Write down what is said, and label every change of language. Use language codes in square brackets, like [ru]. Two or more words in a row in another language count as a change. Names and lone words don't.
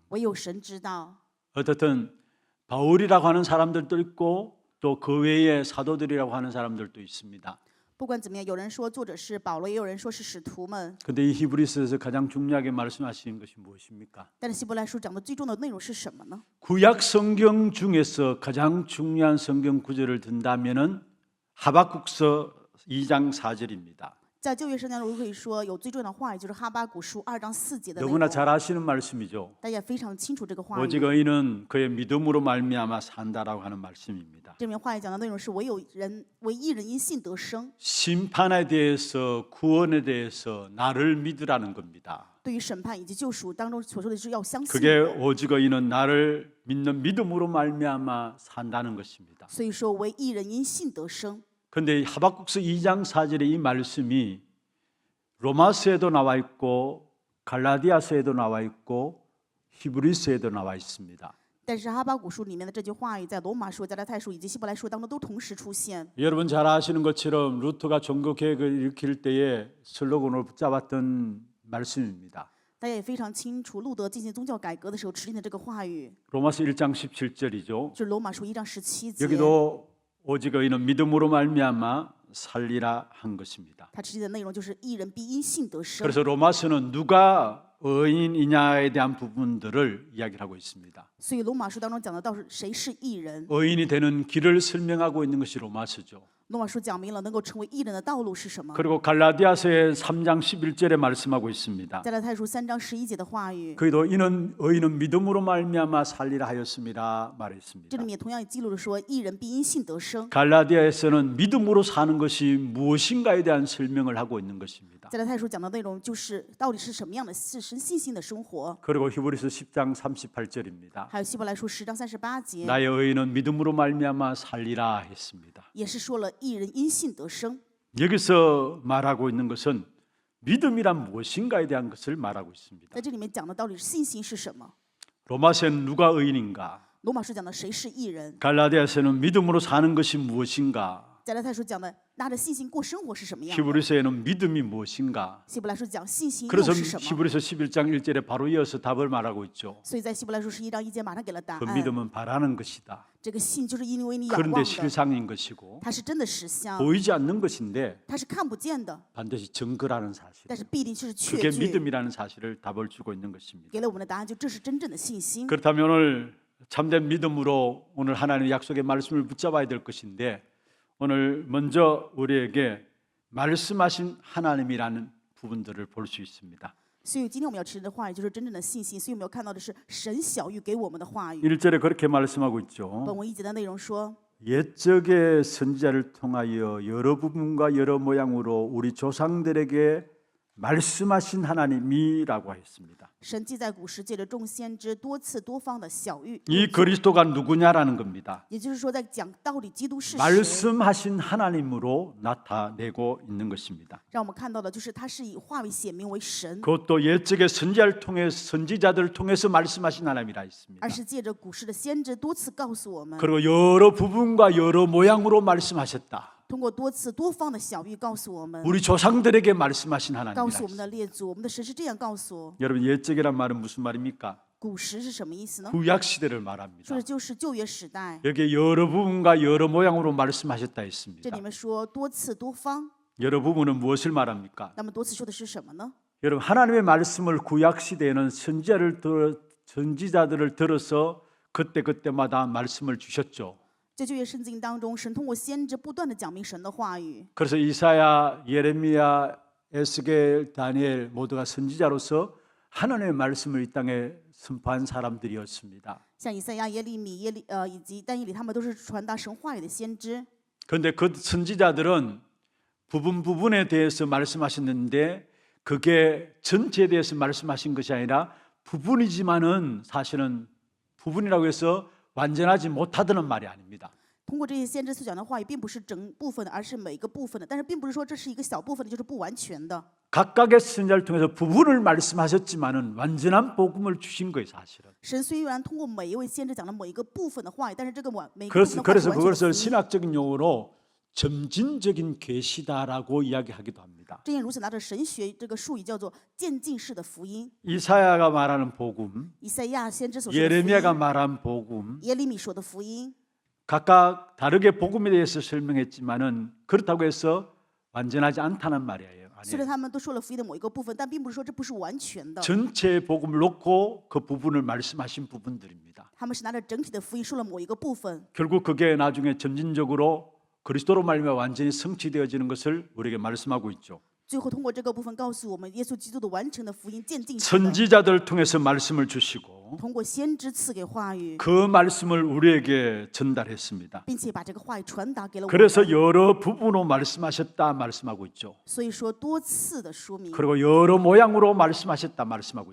[zh] 唯有神知道。 [ko] 어떻든 바울이라고 하는 사람들도 있고 또 그 외에 사도들이라고 하는 사람들도 있습니다. [zh] 不管怎么样，有人说作者是保罗，也有人说是使徒们。 [ko] 그런데 이 히브리서에서 가장 중요하게 말씀하시는 것이 무엇입니까? [zh] 但是希伯来书讲的最重要的内容是什么呢？ [ko] 구약 성경 중에서 가장 중요한 성경 구절을 든다면은 하박국서 2장 4절입니다. [zh] 在旧约圣经中可以说有最重要的话语，就是哈巴谷书2章4节的内 [ko] 너무나 [zh] 容。 [ko] 잘 아시는 말씀이죠. [zh] 大家也非常清楚这个话 [ko] 오직 [zh] 语。 [ko] 의인은 그의 믿음으로 말미암아 산다라고 하는 말씀입니다. [zh] 这篇话语讲的内容是唯一人因信得生。 [ko] 심판에 대해서 구원에 대해서 나를 믿으라는 겁니다. [zh] 对于审判以及救赎当中所说的是要相信 [ko] 그게 [zh] 我。 [ko] 오직 의인은 나를 믿는 믿음으로 말미암아 산다는 것입니다. [zh] 所以说唯一人因信得生。 [ko] 그런데 하박국서 2장 4절의 이 말씀이 로마서에도 나와 있고 갈라디아서에도 나와 있고 히브리서에도 나와 있습니다. [zh] 但是哈巴谷书里面的这句话语，在罗马书、加拉太书以及希伯来书当中都同时出现。 [ko] 여러분 잘 아시는 것처럼 루터가 종교 개혁을 일으킬 때에 슬로건으로 붙잡았던 말씀입니다. [zh] 大家也非常清楚，路德进行宗教改革的时候指定的这个话语， [ko] 로마서 1장 17절이죠. [zh] 就是罗马书1章17节。 [ko] 여기도 오직 의인은 믿음으로 말미암아 살리라 한 것입니다. [zh] 他指定的内容就是义人必因信得生。 [ko] 그래서 로마서는 누가 의인이냐에 대한 부분들을 이야기를 하고 있습니다. [zh] 所以罗马书当中讲的到是谁是义人。 [ko] 의인이 되는 길을 설명하고 있는 것이 로마서죠. [zh] 罗马书讲明了能够成为义人的道路是什么。 [ko] 그리고 갈라디아서의 3장 11절에 말씀하고 있습니다. [zh] 加拉太书3章11节的话语， [ko] 그도 이는 의인은 믿음으로 말미암아 살리라 하였습니다 [zh] 这 [ko] 말했습니다. [zh] 里面也同样记录了说，义人必因信得生。 [ko] 갈라디아에서는 믿음으로 사는 것이 무엇인가에 대한 설명을 하고 있는 것입니다. [zh] 加拉太书讲的内容就是到底是什么样的是神信心的生活。 [ko] 그리고 히브리서 10장 38절입니다. [zh] 还有希伯来书10章38节， [ko] 나의 의인은 믿음으로 말미암아 살리라 했습니다. [zh] 也是说了义人因信得生。 [ko] 여기서 말하고 있는 것은 믿음이란 무엇인가에 대한 것을 말하고 있습니다. [zh] 在这里面讲的到底是信心是什么？ [ko] 로마서는 누가 의인인가? [zh] 罗马书讲的谁是义人？ [ko] 갈라디아서는 믿음으로 사는 것이 무엇인가? [zh] 加拉太书讲的拿着信心过生活是什么样的？ [ko] 히브리서에는 믿음이 무엇인가? [zh] 希伯来书讲信心又 [ko] 그래서 [zh] 是什么？ [ko] 히브리서 11장 1절에 바로 이어서 답을 말하고 있죠. [zh] 所以在希伯来书11章1节马上给了答 [ko] 그 [zh] 案。 [ko] 믿음은 바라는 것이다. [zh] 这个信就是因为你仰 [ko] 그런데 [zh] 望的， [ko] 실상인 것이고 [zh] 它是真的实相， [ko] 보이지 않는 것인데 [zh] 它是看不见的， [ko] 반드시 증거라는 사실. [zh] 但是必定是 [ko] 그게 [zh] 确据。 [ko] 믿음이라는 사실을 답을 주고 있는 것입니다. [zh] 给了我们的答案，就这是真正的信心。 [ko] 그렇다면 오늘 참된 믿음으로 오늘 하나님의 약속의 말씀을 붙잡아야 될 것인데 오늘 먼저 우리에게 말씀하신 하나님이라는 부분들을 볼 수 있습니다. [zh] 所以今天我们要持的话语就是真正的信心。所以我们要看到的是神小玉给我们的话语。 [ko] 1절에 그렇게 말씀하고 있죠. [zh] 本文1节的内容说， [ko] 옛적의 선지자를 통하여 여러 부분과 여러 모양으로 우리 조상들에게 말씀하신 하나님이라고 했습니다. [zh] 神既在古时借着众先知多次多方的小谕， [ko] 이 그리스도가 누구냐라는 겁니다. [zh] 也就是说在讲到底基督是谁。 [ko] 말씀하신 하나님으로 나타내고 있는 것입니다. [zh] 让我们看到的就是他是以话语显明为神， [ko] 그것도 옛적의 선지자들을 통해서 말씀하신 하나님이라 했습니다. [zh] 而是借着古时的先知多次告诉我们， [ko] 그리고 여러 부분과 여러 모양으로 말씀하셨다. [zh] 通过多次多方的小谕告诉我们， [ko] 우리 조상들에게 말씀하신 [zh] 告 [ko] 하나님이라 [zh] 诉我们 [ko] 했습니다. [zh] 的列祖，我们的神是这样告诉。 [ko] 여러분 옛적이란 말은 무슨 말입니까? [zh] 古时是什么意思呢？ [ko] 구약 시대를 말합니다. [zh] 说的就是旧约时代。 [ko] 여기에 여러 부분과 여러 모양으로 말씀하셨다 [zh] 这 [ko] 했습니다. [zh] 里面说多次多方， [ko] 여러 부분은 무엇을 말합니까? [zh] 那么多次说的是什么呢？ [ko] 여러분 하나님의 말씀을 구약 시대에는 선지자들을 들어서 그때마다 말씀을 주셨죠. [zh] 在旧约圣经当中，神通过先知不断的讲明神的话语。 [ko] 그래서 이사야, 예레미야, 에스겔, 다니엘 모두가 선지자로서 하나님의 말씀을 이 땅에 선포한 사람들이었습니다. [zh] 像以赛亚、耶利米、以及但以理，他们都是传达神话语的先知。 [ko] 그런데 그 선지자들은 부분에 대해서 말씀하셨는데 그게 전체에 대해서 말씀하신 것이 아니라 부분이지만은 사실은 부분이라고 해서 완전하지 못하다는 말이 아닙니다. [zh] 通过这些先知所讲的话语，并不是整部分的，而是每一个部分的。但是并不是说这是一个小部分的，就是不完全的。 [ko] 각각의 선지자를 통해서 부분을 말씀하셨지만은 완전한 복음을 주신 거예요, 사실은. [zh] 神虽然通过每一位先知讲了某一个部分的话语，但是这个每个部分的话 [ko] 그래서 [zh] 是完全的 [ko] 그것을 [zh] 福音。 [ko] 신학적인 용어로 점진적인 계시다라고 이야기하기도 합니다. [zh] 正因如此，拿着神学这个术语叫做渐进式的福音。 [ko] 이사야가 말하는 복음, [zh] 以赛亚先知所说的福 [ko] 예레미야가 [zh] 音， [ko] 말한 복음, [zh] 耶利米说的福音， [ko] 각각 다르게 복음에 대해서 설명했지만은 그렇다고 해서 완전하지 않다는 말이에요. [zh] 虽然他们都说了福音的某一个部分，但并不是说这不是完全的。 [ko] 전체 복음을 놓고 그 부분을 말씀하신 부분들입니다. [zh] 他们是拿着整体的福音说了某一个部分， [ko] 결국 그게 나중에 점진적으로 그리스도로 말미암아 완전히 성취되어지는 것을 우리에게 말씀하고 있죠. [zh] 最后通过这个部分告诉我们，耶稣基督的完成的福音渐进式的， [ko] 선지자들을 통해서 말씀을 주시고 [zh] 通过先知赐给话语， [ko] 그 말씀을 우리에게 전달했습니다. [zh] 并且把这个话语传达给了我 [ko] 그래서 [zh] 们。 [ko] 여러 부분으로 말씀하셨다 말씀하고 있죠. [zh] 所以说多次的说明， [ko] 그리고 여러 모양으로 말씀하셨다 말씀하고